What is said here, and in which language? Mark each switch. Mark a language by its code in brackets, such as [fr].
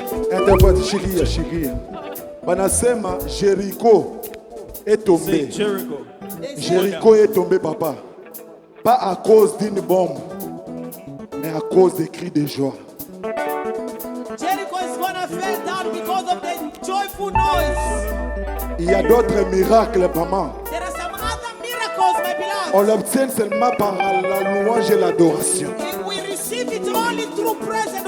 [fr] interprète [sw] shikia shikia banasema [fr] Jéricho est tombé Jéricho est tombé papa pas à cause d'une bombe mais à cause des cris de joie. [en] Jericho is gonna fall down because of the joyful noise. [fr] Il y a d'autres miracles maman. [en] There are some other miracles, my beloved. [fr] On l'obtient seulement par la louange et l'adoration. [en] We receive it only through praise and